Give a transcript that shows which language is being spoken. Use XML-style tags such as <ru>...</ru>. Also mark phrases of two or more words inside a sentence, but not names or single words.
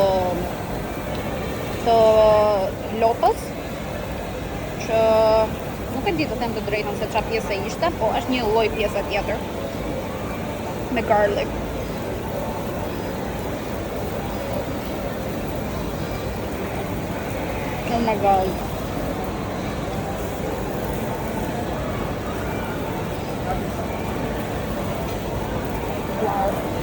<sq>lopës, që nuk e di të them të drejtën se çfarë pjesë ishte, po është një lloj pjese tjetër me garlic.</sq> <en>Oh my god. Wow.</en>